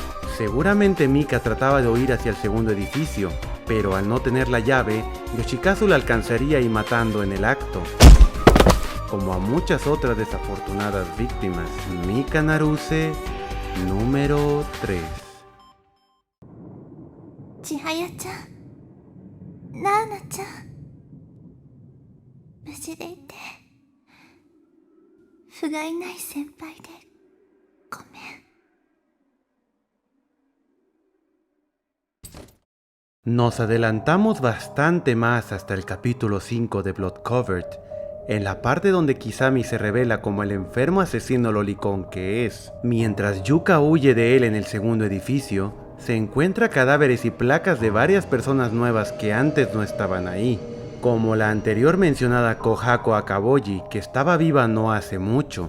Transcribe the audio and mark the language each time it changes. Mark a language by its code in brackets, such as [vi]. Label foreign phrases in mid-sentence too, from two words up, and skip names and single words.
[es] Seguramente Mika trataba de huir hacia el segundo edificio, pero al no tener la llave, Yoshikazu la alcanzaría y matando en el acto. Como a muchas otras desafortunadas víctimas, Mika Naruse, número 3. [ja] 千早ちゃん、ナーナちゃん、無事でいて、不甲斐ない先輩でごめん。 [es] Nos adelantamos bastante más hasta el capítulo 5 de Blood Covered, en la parte donde Kisame se revela como el enfermo asesino lolicón que es. Mientras Yuka huye de él en el segundo edificio, se encuentra cadáveres y placas de varias personas nuevas que antes no estaban ahí, como la anterior mencionada Kohako Akaboji, que estaba viva no hace mucho.